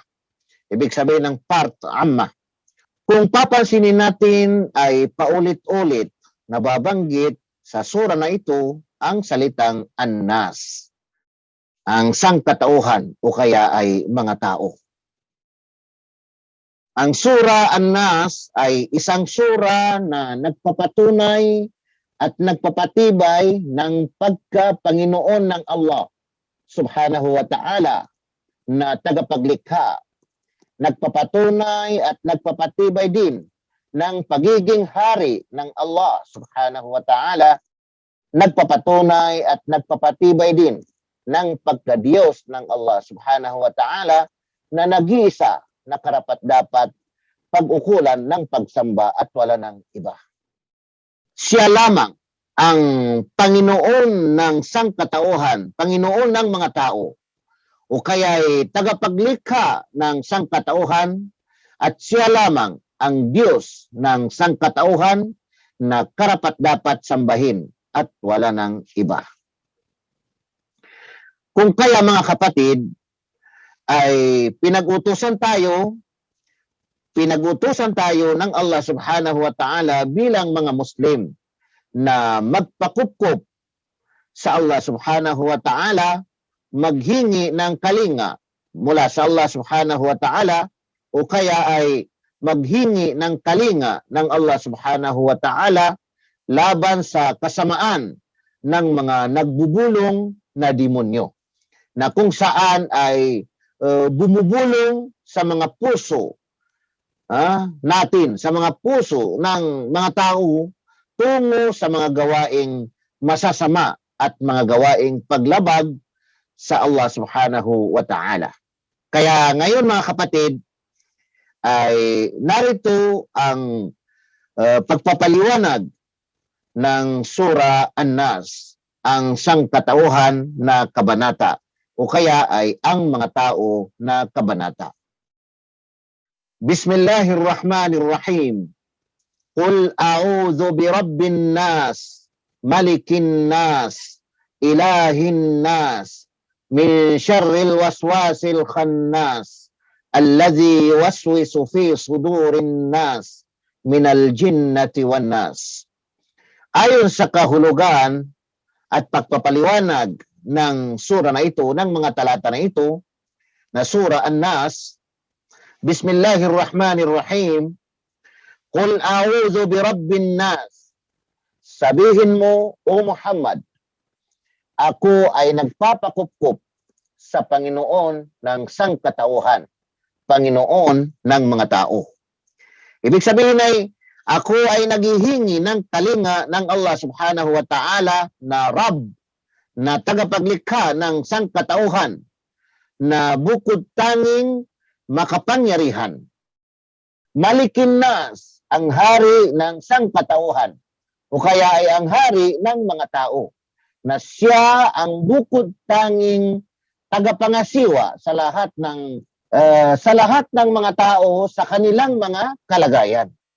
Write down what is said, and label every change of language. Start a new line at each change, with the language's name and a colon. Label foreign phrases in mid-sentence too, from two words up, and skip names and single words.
Filipino: Ibig sabihin ng part Amma. Kung papansinin natin ay paulit-ulit nababanggit sa sura na ito ang salitang An-Nas. Ang sangkatauhan o kaya ay mga tao. Ang Surah An-Nas ay isang sura na nagpapatunay at nagpapatibay ng pagka-Panginoon ng Allah
Arabic: سبحانه وتعالى
Filipino: na tagapaglikha. Nagpapatunay at nagpapatibay din ng pagiging hari ng Allah
Arabic: سبحانه وتعالى.
Filipino: Nagpapatunay at nagpapatibay din ng pagkadiyos ng Allah
Arabic: سبحانه وتعالى
Filipino: na nag-iisa na karapat-dapat pag-ukulan ng pagsamba at wala ng iba. Siya lamang ang Panginoon ng sangkatauhan, Panginoon ng mga tao, o kaya ay tagapaglikha ng sangkatauhan, at siya lamang ang Diyos ng sangkatauhan na karapat-dapat sambahin at wala ng iba. Kung kaya mga kapatid, ay pinag-utusan tayo ng Allah
Arabic: سبحانه وتعالى
Filipino: bilang mga Muslim na magpakupkup sa Allah
Arabic: سبحانه وتعالى,
Filipino: maghingi ng kalinga mula sa Allah
Arabic: سبحانه وتعالى
Filipino: o kaya ay maghingi ng kalinga ng Allah
Arabic: سبحانه وتعالى
Filipino: laban sa kasamaan ng mga nagbubulong na demonyo na kung saan ay bumubulong sa mga puso natin, sa mga puso ng mga tao tungo sa mga gawaing masasama at mga gawaing paglabag sa Allah
Arabic: سبحانه وتعالى.
Filipino: Kaya ngayon mga kapatid, ay narito ang pagpapaliwanag ng Surah An-Nas, ang sangkatauhan na kabanata o kaya ay ang mga tao na kabanata.
Arabic: بسم الله الرحمن الرحيم. قل أعوذ برب الناس ملك الناس إله الناس من شر الوسواس الخناس الذي يوسوس في صدور الناس من الجنة والناس.
Filipino: Ayon sa kahulugan at pagpapaliwanag ng sura na ito, ng mga talata na ito, na Surah An-Nas, Bismillahirrahmanirrahim.
Arabic: قل أعوذ برب الناس.
Filipino: Sabihin mo, O Muhammad, ako ay nagpapakupkup sa Panginoon ng sangkatauhan, Panginoon ng mga tao. Ibig sabihin ay, ako ay naghihingi ng kalinga ng Allah
Arabic: سبحانه وتعالى
Filipino: na Rabb, na tagapaglikha ng sangkatauhan, na bukod tanging makapangyarihan,
Arabic: ملك الناس,
Filipino: ang hari ng sangkatauhan, o kaya ay ang hari ng mga tao, na siya ang bukod tanging tagapangasiwa sa lahat ng mga tao sa kanilang mga kalagayan.